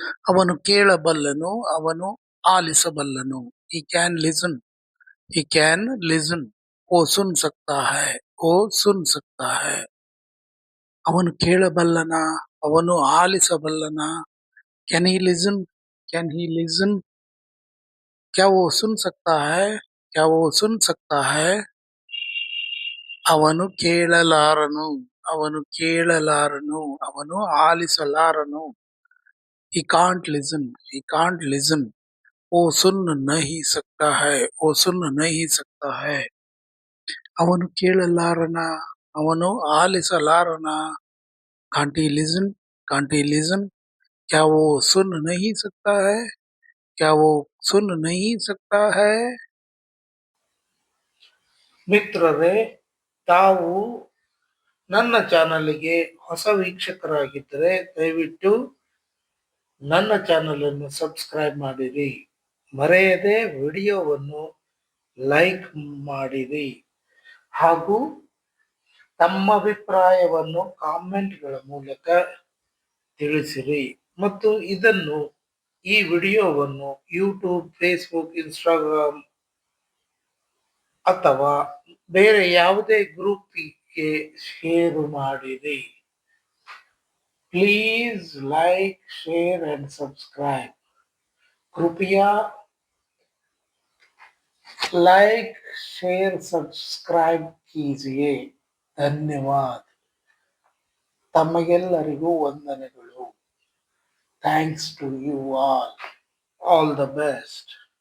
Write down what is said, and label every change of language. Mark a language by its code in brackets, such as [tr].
[kn] ಅವನು ಕೇಳಬಲ್ಲನು. ಅವನು ಆಲಿಸಬಲ್ಲನು. [en] He can listen. he can listen. [hi] वो सुन सकता है, वो सुन सकता है. [kn] ಅವನು ಕೇಳಬಲ್ಲನ, ಅವನು ಆಲಿಸಬಲ್ಲನ. [en] Can he listen? Can he listen? [hi] क्या वो सुन सकता है? क्या वो सुन सकता है? [kn] ಅವನು ಕೇಳಲಾರನು, ಅವನು ಕೇಳಲಾರನು, ಅವನು ಆಲಿಸಲಾರನು. [en] He can't listen, he can't listen. [hi] वो सुन नहीं सकता है, वो सुन नहीं सकता है. [kn] ಅವನು ಕೇಳಲಾರನ, ಅವನು ಆಲಿಸಲಾರನ. [en] Can't he listen? Can't he listen? [hi] क्या वो सुन नहीं सकता है? क्या वो सुन नहीं सकता है? [kn] ಮಿತ್ರರೇ, ತಾವು ನನ್ನ ಚಾನಲ್ಗೆ ಹೊಸ ವೀಕ್ಷಕರಾಗಿದ್ದರೆ ದಯವಿಟ್ಟು ನನ್ನ ಚಾನಲ್ ಅನ್ನು ಸಬ್ಸ್ಕ್ರೈಬ್ ಮಾಡಿರಿ. ಮರೆಯದೆ ವಿಡಿಯೋವನ್ನು ಲೈಕ್ ಮಾಡಿರಿ ಹಾಗೂ ತಮ್ಮ ಅಭಿಪ್ರಾಯವನ್ನು ಕಾಮೆಂಟ್ಗಳ ಮೂಲಕ ತಿಳಿಸಿರಿ. ಮತ್ತು ಈ ವಿಡಿಯೋವನ್ನು ಯೂಟ್ಯೂಬ್, ಫೇಸ್ಬುಕ್, ಇನ್ಸ್ಟಾಗ್ರಾಮ್ ಅಥವಾ ಬೇರೆ ಯಾವುದೇ ಗ್ರೂಪ್ಗೆ ಶೇರ್ ಮಾಡಿರಿ. [en] Please like, share and subscribe. [hi] कृपया लाइक, शेयर, सब्सक्राइब कीजिए. [kn] ಧನ್ಯವಾದ. ತಮಗೆಲ್ಲರಿಗೂ ವಂದನೆಗಳು. [en] Thanks to you all. All the best.